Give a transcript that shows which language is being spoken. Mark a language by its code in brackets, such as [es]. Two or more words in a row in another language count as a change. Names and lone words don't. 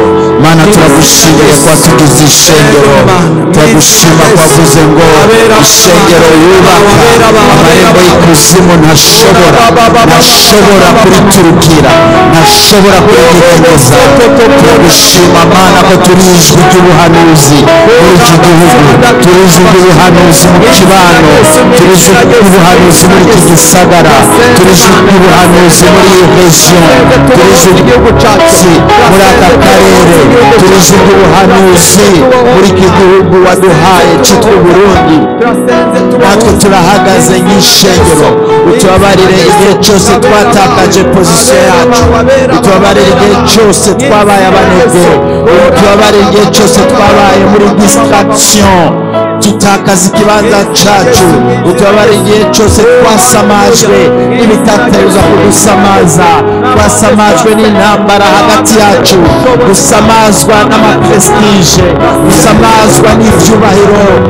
[rn] Mana turagushimiye kwa tugize ishengero, turagushima kwavuze ngo ishengero yubaka amarembo y'ikuzimu ntashobora kuriturukira, ntashobora kuritegeza. Turagushima Mana ko turi ijwi ry'ubuhanuzi muri iki gihugu, turi ijwi ry'ubuhanuzi mu kibano, turi ijwi ry'ubuhanuzi muri iki gisagara, turi ijwi ry'ubuhanuzi muri iyi region, turi ijwi ry'ubucaci muri aka karere, turi ijwi ry'ubuhanuzi muri iki gihugu waduhaye cyitwa Burundi. Natwe turahagaze nk'ishengero, utubabarire igihe cyose twatakaje position yacu, utubabarire igihe cyose twabaye abanebwe, utubabarire igihe cyose twabaye muri distraction tutakaza ikibanza cyacu, utubabarire igihe cyose twasamajwe n'ibitateruza kudusamaza, twasamajwe n'intambara hagati yacu, gusamazwa n'amaprestige, gusamazwa n'ibyubahiro,